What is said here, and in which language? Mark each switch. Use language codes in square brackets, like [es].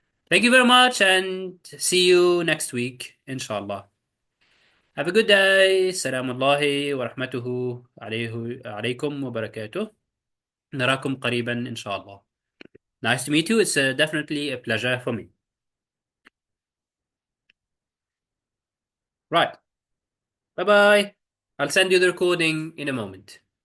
[en] Thank you very much and see you next week إن شاء الله. Have a good day. [ar] السلام الله ورحمته عليكم وبركاته. نراكم قريبا إن شاء الله. [en] Nice to meet you. It's definitely a pleasure for me. Right. Bye bye. I'll send you the recording in a moment.